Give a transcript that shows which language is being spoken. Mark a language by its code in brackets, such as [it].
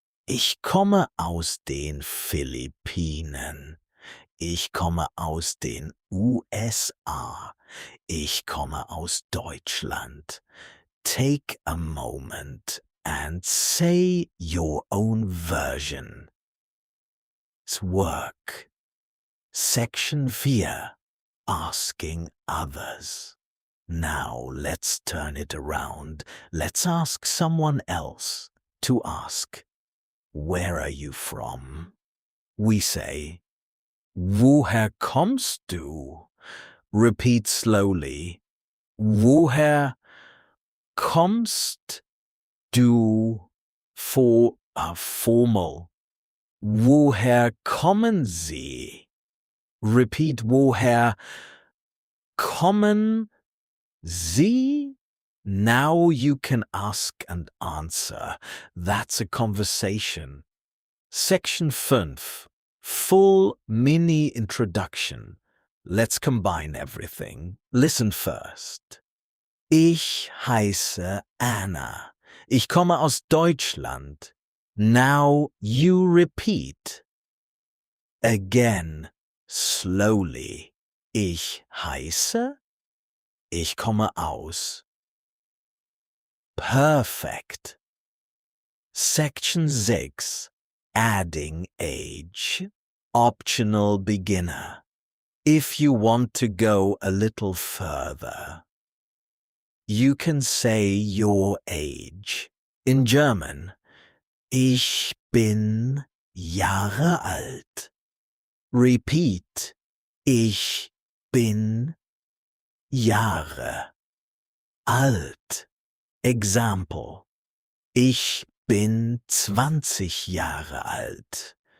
[de] Ich komme aus den Philippinen. Ich komme aus den USA. Ich komme aus Deutschland. [en] Take a moment and say your own version. It's work. Section 4. Asking others. Now let's turn it around. Let's ask someone else to ask, where are you from? We say, [de] woher kommst du? [en] Repeat slowly. [de] Woher kommst du formal? Woher kommen Sie? [en] Repeat, [de] woher kommen Sie? [en] Now you can ask and answer. That's a conversation. Section 5. Full mini introduction. Let's combine everything. Listen first. [de] Ich heiße Anna. Ich komme aus Deutschland. [en] Now you repeat. Again, slowly. [de] Ich heiße. Ich komme aus. [en] Perfect. Section 6. Adding age. Optional beginner. If you want to go a little further, you can say your age. In German, [de] ich bin Jahre alt. [en] Repeat, [de] ich bin Jahre alt. [en] Example, [de] ich bin 20 Jahre alt.